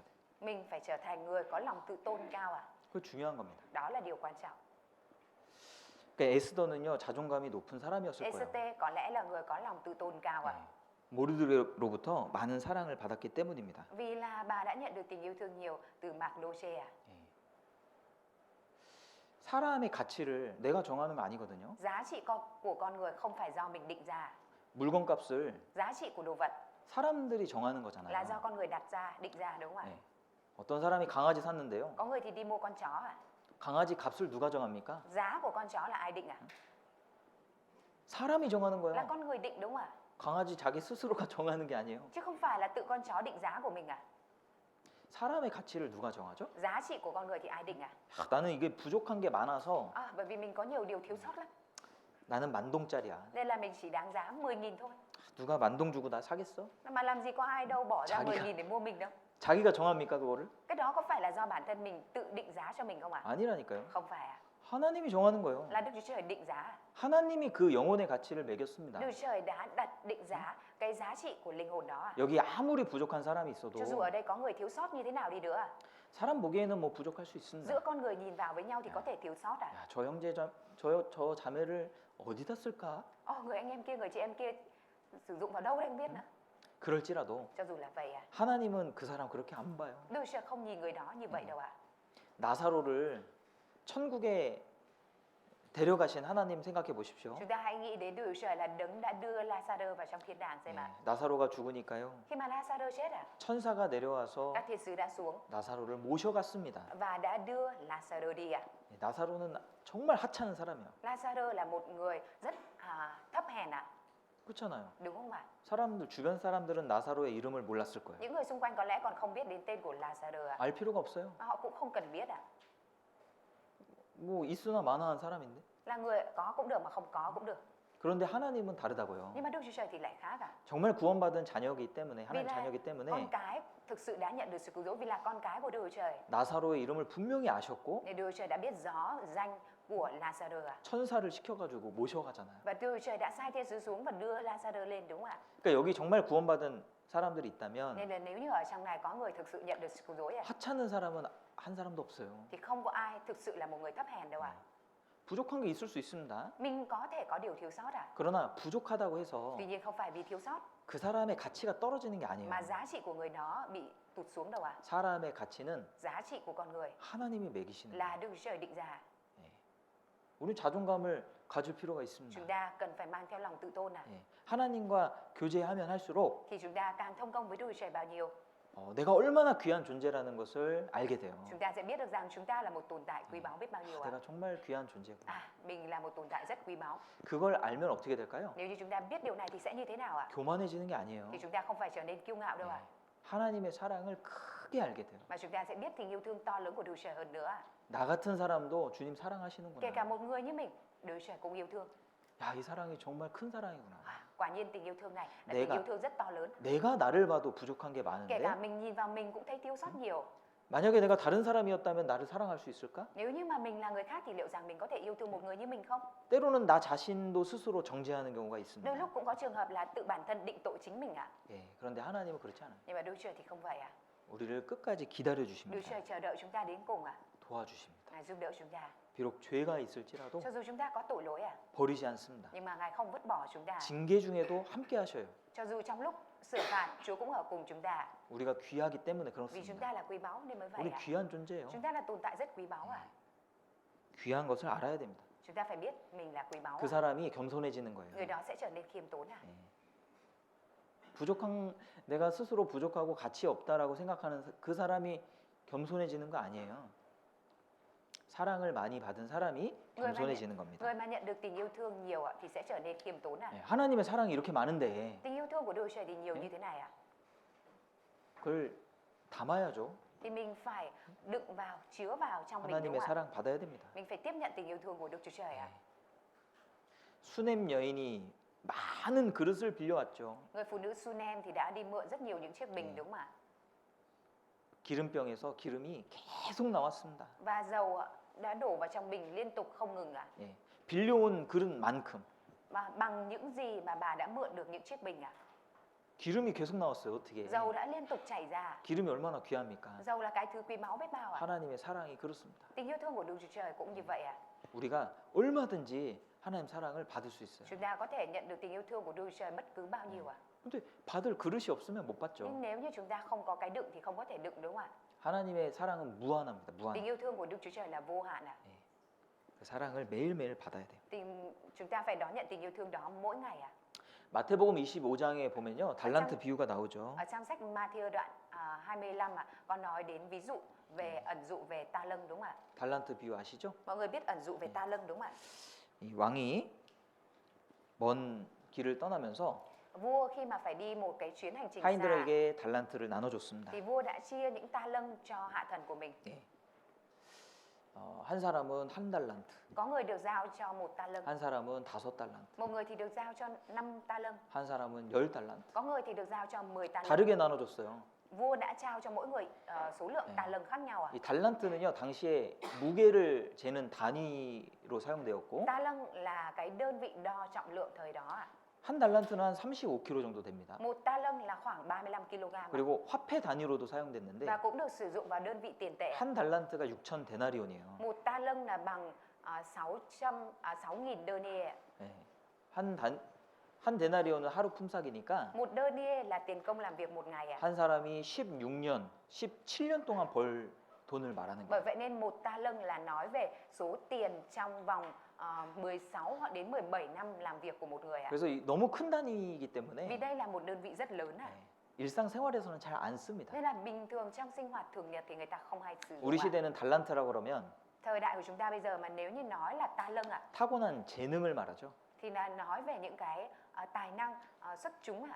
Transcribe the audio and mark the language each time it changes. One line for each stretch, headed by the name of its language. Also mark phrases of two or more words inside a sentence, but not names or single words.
Vietnamese: Mình phải trở thành người có lòng tự tôn cao ạ.
Korean: 그거 중요한 겁니다.
Vietnamese: Đó là điều quan trọng.
Korean: 그러니까 에스더는요 자존감이 높은 사람이었을 거예요.
Vietnamese: Ê-sơ-tê có lẽ là người có lòng tự tôn cao ạ.
Korean: 모르드로부터 많은 사랑을 받았기 때문입니다.
Vietnamese: Vì là bà đã nhận được tình yêu thương nhiều từ Mạc-đô-shê ạ.
Korean: 사람의 가치를 내가 정하는 거 아니거든요.
Vietnamese: Giá trị của con người không phải do mình định ra.
Korean: 물건값을
Vietnamese: Giá trị của đồ vật
Korean: 사람들이 정하는
Vietnamese: là
Korean: 거잖아요.
Vietnamese: do con người đặt ra, định ra đúng không ạ?
Korean: 어떤 사람이 강아지 샀는데요.
Vietnamese: Có người thì đi mua con chó ạ.
Korean: 강아지 값을 누가 정합니까?
Vietnamese: Giá của con chó là ai định ạ?
Korean: 사람이 정하는
Vietnamese: Là
Korean: 거예요.
Vietnamese: con người định đúng không ạ?
Korean: 강아지 자기 스스로가 정하는 게 아니에요.
Vietnamese: Chứ không phải là tự con chó định giá của mình ạ.
Korean: 사람의 가치를 누가 정하죠?
Vietnamese: Giá trị của con người thì ai định ạ?
Korean: 나는 이게 부족한 게 많아서
Vietnamese: Bởi vì mình có nhiều điều thiếu sót lắm.
Korean: 나는 만동짜리야.
Vietnamese: Nên là mình chỉ đáng giá 10.000 thôi.
Korean: 누가 만동 주고 나 사겠어?
Vietnamese: Mà làm gì có ai đâu bỏ ra
Korean: 자기가-
Vietnamese: 10.000 để mua mình đâu.
Korean: 자기가 정합니까 그거를?
Vietnamese: Cái đó có phải là do bản thân mình tự định giá cho mình không ạ?
Korean: 아니라니까요.
Vietnamese: Không phải ạ.
Korean: 하나님이 정하는 거예요.
Vietnamese: là Đức Chúa Trời định giá.
Korean: 하나님이 그 영혼의 가치를 매겼습니다.
Vietnamese: Đức Chúa Trời đã đặt định giá cái giá trị của linh hồn đó.
Korean: 여기 아무리 부족한 사람이 있어도
Vietnamese: Cho dù ở đây có người thiếu sót như thế nào đi nữa,
Korean: 사람 보기에는 뭐 부족할 수 있습니다.
Vietnamese: giữa con người nhìn vào với nhau thì có thể thiếu sót à?
Korean: 야, 저 형제 저 자매를 어디다 쓸까?
Vietnamese: Người anh em kia, người chị em kia sử dụng vào đâu đây không biết nữa.
Korean: 그럴지라도
Vietnamese: Cho dù là vậy à,
Korean: 하나님은 그 사람 그렇게 안 봐요.
Vietnamese: Đức Chúa Trời không nhìn người đó như vậy đâu ạ.
Korean: 나사로를 천국에 데려가신 하나님 생각해 보십시오.
Vietnamese: Chúng ta hãy nghĩ đến Đức Chúa Trời là đấng đã đưa Lazarơ vào trong thiên đàng xem
Korean: 예,
Vietnamese: ạ.
Korean: 나사로가 죽으니까요.
Vietnamese: Khi mà Lazarơ chết à,
Korean: 천사가 내려와서
Vietnamese: các thiên sứ đã xuống
Korean: 나사로를 모셔갔습니다.
Vietnamese: và đã đưa Lazarơ đi ạ.
Korean: 예, 나사로는 정말 하찮은 사람이에요.
Vietnamese: Lazarơ là một người rất thấp hèn ạ,
Korean: 그렇잖아요.
Vietnamese: đúng không ạ?
Korean: 사람들 주변 사람들은 나사로의 이름을 몰랐을 거예요.
Vietnamese: Những người xung quanh có lẽ còn không biết đến tên của Lazarơ ạ.
Korean: 알 필요가 없어요.
Vietnamese: Họ cũng không cần biết ạ.
Korean: 뭐 있으나 마나한 사람인데.
Vietnamese: Là người có cũng được mà không có cũng được.
Korean: 그런데 하나님은 다르다고요.
Vietnamese: Nhưng mà Đức Chúa Trời thì lại khác ạ.
Korean: 정말 구원받은 자녀이기 때문에 하나님
Vietnamese: Vì là
Korean: 자녀이기 때문에
Vietnamese: con cái thực sự đã nhận được sự cứu rỗi vì là con cái của Đức Chúa Trời.
Korean: 나사로의 이름을 분명히 아셨고
Vietnamese: Nên Đức Chúa Trời đã biết rõ danh của Lazarơ ạ.
Korean: 천사를 시켜가지고 모셔가잖아요.
Vietnamese: Và Đức Chúa Trời đã sai thiên sứ xuống và đưa Lazarơ lên đúng không ạ?
Korean: 그러니까 여기 정말 구원받은 사람들이 있다면
Vietnamese: Nên là nếu như ở trong này có người thực sự nhận được sự cứu rỗi ạ,
Korean: 하찮은 사람은 한 사람도 없어요.
Vietnamese: thì không có ai thực sự là một người thấp hèn đâu ạ.
Korean: 부족한 게 있을 수 있습니다.
Vietnamese: Mình có thể có điều thiếu sót ạ.
Korean: 그러나 부족하다고 해서
Vietnamese: Tuy nhiên không phải vì thiếu sót
Korean: 그 사람의 가치가 떨어지는 게 아니에요.
Vietnamese: mà giá trị của người đó bị tụt xuống đâu ạ.
Korean: 사람의 가치는
Vietnamese: Giá trị của con người
Korean: 하나님이 매기시는 거예요.
Vietnamese: là Đức Chúa Trời định ra.
Korean: 우리 자존감을 가질 필요가 있습니다.
Vietnamese: Chúng ta cần phải mang theo lòng tự tôn ạ.
Korean: 예, 하나님과 교제하면 할수록
Vietnamese: Thì chúng ta càng thông công với Đức Chúa Trời bao nhiêu,
Korean: 내가 얼마나 귀한 존재라는 것을 알게 돼요.
Vietnamese: chúng ta sẽ biết được rằng chúng ta là một tồn tại quý báu biết bao nhiêu ạ.
Korean: 내가 정말 귀한 존재구나.
Vietnamese: Mình là một tồn tại rất quý báu.
Korean: 그걸 알면 어떻게 될까요?
Vietnamese: Nếu như chúng ta biết điều này thì sẽ như thế nào ạ?
Korean: 교만해지는 게 아니에요.
Vietnamese: Thì chúng ta không phải trở nên kiêu ngạo đâu ạ,
Korean: 하나님의 사랑을 크게 알게 돼요.
Vietnamese: mà chúng ta sẽ biết tình yêu thương to lớn của Đức Chúa Trời hơn nữa ạ.
Korean: 나 같은 사람도 주님
Vietnamese: Kể
Korean: 사랑하시는구나.
Vietnamese: cả một người như mình, Đức Chúa Trời cũng yêu thương.
Korean: 야, 이 사랑이 정말 큰 사랑이구나.
Vietnamese: Quả nhiên tình yêu thương này là
Korean: 내가-
Vietnamese: tình yêu thương rất to lớn.
Korean: 내가 나를 봐도 부족한 게
Vietnamese: Kể cả
Korean: 많은데
Vietnamese: mình nhìn vào mình cũng thấy thiếu sót nhiều.
Korean: 만약에 내가 다른 사람이었다면 나를 사랑할 수 있을까?
Vietnamese: Nếu như mà mình là người khác thì liệu rằng mình có thể yêu thương một người như mình không?
Korean: 때로는 나 자신도 스스로 정죄하는 경우가
Vietnamese: Đôi
Korean: 있습니다.
Vietnamese: lúc cũng có trường hợp là tự bản thân định tội chính mình ạ.
Korean: 예, 그런데 하나님은 그렇지 않아요.
Vietnamese: Nhưng mà Đức Chúa Trời thì không vậy ạ.
Korean: 우리를 끝까지 기다려
Vietnamese: Đức Chúa
Korean: 주십니다.
Vietnamese: Trời chờ đợi chúng ta đến cùng ạ.
Korean: 도와주십니다.
Vietnamese: Ngài giúp đỡ chúng ta.
Korean: 비록 죄가 있을지라도
Vietnamese: Cho dù chúng ta có tội lỗi ạ,
Korean: 버리지 않습니다.
Vietnamese: nhưng mà Ngài không vứt bỏ chúng ta.
Korean: 징계 중에도 함께 하셔요.
Vietnamese: Cho dù trong lúc xử phạt, Chúa cũng ở cùng chúng ta.
Korean: 우리가 귀하기 때문에
Vietnamese: Vì chúng
Korean: 그렇습니다.
Vietnamese: ta là quý báu nên mới vậy
Korean: 우리
Vietnamese: ạ.
Korean: 귀한 존재예요.
Vietnamese: Chúng ta là tồn tại rất quý báu ạ.
Korean: 귀한 것을 알아야 됩니다.
Vietnamese: Chúng ta phải biết mình là quý báu
Korean: 그
Vietnamese: ạ.
Korean: 사람이 겸손해지는 거예요.
Vietnamese: Người đó sẽ trở nên khiêm tốn ạ.
Korean: 부족한 내가 스스로 부족하고 가치 없다라고 생각하는 그 사람이 겸손해지는 거 아니에요. 사랑을 많이 받은 사람이 겸손해지는 겁니다.
Vietnamese: Người mà nhận được tình yêu thương nhiều ạ thì sẽ trở nên khiêm tốn ạ.
Korean: 예, 하나님의 사랑이 이렇게 많은데
Vietnamese: Tình yêu thương của Đức Chúa Trời thì nhiều như thế này ạ.
Korean: 그걸 담아야죠.
Vietnamese: Thì mình phải đựng vào, chứa vào trong mình đúng
Korean: 하나님의
Vietnamese: không ạ?
Korean: 사랑 받아야 됩니다.
Vietnamese: Mình phải tiếp nhận tình yêu thương của Đức Chúa Trời ạ.
Korean: 수넴 여인이 많은 그릇을 빌려왔죠.
Vietnamese: Người phụ nữ Sunem thì đã đi mượn rất nhiều những chiếc bình đúng không ạ?
Korean: 기름병에서 기름이 계속 나왔습니다.
Vietnamese: Và dầu ạ, đã đổ vào trong bình liên tục không ngừng ạ.
Korean: 예, 빌려온 그릇만큼
Vietnamese: Và bằng những gì mà bà đã mượn được những chiếc bình ạ?
Korean: 기름이 계속 나왔어요. 어떻게?
Vietnamese: Dầu đã liên tục chảy ra.
Korean: 기름이 얼마나 귀합니까?
Vietnamese: Dầu là cái thứ quý báu biết bao ạ.
Korean: 하나님의 사랑이 그렇습니다.
Vietnamese: Tình yêu thương của Đức Chúa Trời cũng như vậy ạ.
Korean: 우리가 얼마든지 하나님 사랑을 받을 수 있어요.
Vietnamese: Chúng ta có thể nhận được tình yêu thương của Đức Chúa Trời bất cứ bao nhiêu ạ.
Korean: 근데 받을 그릇이 없으면 못 받죠.
Vietnamese: Nhưng nếu như chúng ta không có cái đựng thì không có thể đựng đúng không ạ?
Korean: 하나님의 사랑은 무한합니다. 무한.
Vietnamese: Tình yêu thương của Đức Chúa Trời là vô hạn ạ.
Korean: 그 사랑을 매일매일 받아야 돼요.
Vietnamese: Chúng ta phải đón nhận tình yêu thương đó mỗi ngày ạ.
Korean: 마태복음 25장에 보면요. 달란트 비유가 나오죠.
Vietnamese: Ở trong sách Matthew đoạn 25 ạ, có nói đến ví dụ về ẩn dụ về ta lâng đúng không ạ?
Korean: 달란트 비유 아시죠?
Vietnamese: Mọi người biết ẩn dụ về ta lâng đúng không ạ?
Korean: 이 왕이 먼 길을 떠나면서
Vietnamese: Vua khi mà phải đi một cái chuyến hành trình xa
Korean: 하인들에게 달란트를 나눠줬습니다.
Vietnamese: thì vua đã chia những ta lâng cho hạ thần của mình.
Korean: 한 사람은 한 달란트,
Vietnamese: Có người được giao cho một ta lâng,
Korean: 한 사람은 5달란트,
Vietnamese: một người thì được giao cho 5 ta lâng,
Korean: 한 사람은 10달란트.
Vietnamese: có người thì được giao cho 10 ta lâng.
Korean: 다르게 나눠줬어요.
Vietnamese: vua đã trao cho mỗi người số lượng
Korean: 네.
Vietnamese: tài lân khác nhau à?
Korean: 이 달란트는요 당시에 무게를 재는 단위로 사용되었고
Vietnamese: Ta lân là cái đơn vị đo trọng lượng thời đó ạ.
Korean: 한 달란트는 한 35kg 정도 됩니다.
Vietnamese: Một ta lân là khoảng 35 kg ạ.
Korean: 그리고 화폐 단위로도 사용됐는데
Vietnamese: Và cũng được sử dụng vào đơn vị tiền tệ.
Korean: 한 달란트가 6천 데나리온이에요.
Vietnamese: Một ta lân là bằng 6.000 denier.
Korean: 네. 한 데나리온은 하루 품삯이니까
Vietnamese: Một denier là tiền công làm việc một ngày ạ.
Korean: 한 사람이 16년, 17년 동안 벌 돈을 말하는
Vietnamese: Bởi
Korean: 거예요.
Vietnamese: vậy nên một ta lân là nói về số tiền trong vòng 16 hoặc đến 17 năm làm việc của một người ạ.
Korean: 그래서 너무 큰 단위이기
Vietnamese: Vì
Korean: 때문에
Vietnamese: đây là một đơn vị rất lớn ạ.
Korean: 네, 일상생활에서는 잘 안 씁니다.
Vietnamese: Nên là bình thường trong sinh hoạt thường nhật thì người ta không hay sử dụng
Korean: 우리
Vietnamese: ạ.
Korean: 시대는 달란트라고 그러면
Vietnamese: Thời đại của chúng ta bây giờ mà nếu như nói là ta lân ạ,
Korean: 타고난 재능을 말하죠.
Vietnamese: thì là nói về những cái tài năng xuất chúng ạ.